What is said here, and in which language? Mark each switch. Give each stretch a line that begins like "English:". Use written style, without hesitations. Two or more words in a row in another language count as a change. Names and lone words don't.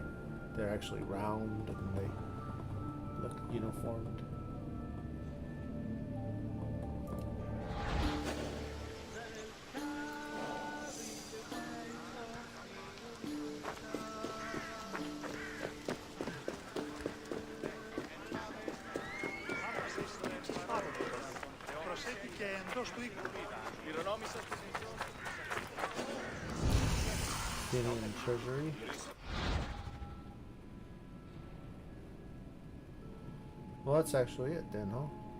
English: They're actually round and they look uniformed.
Greek: Προσέχει και εντός του οίκου.
English: Gideon Treasury. Well, that's actually it then, huh?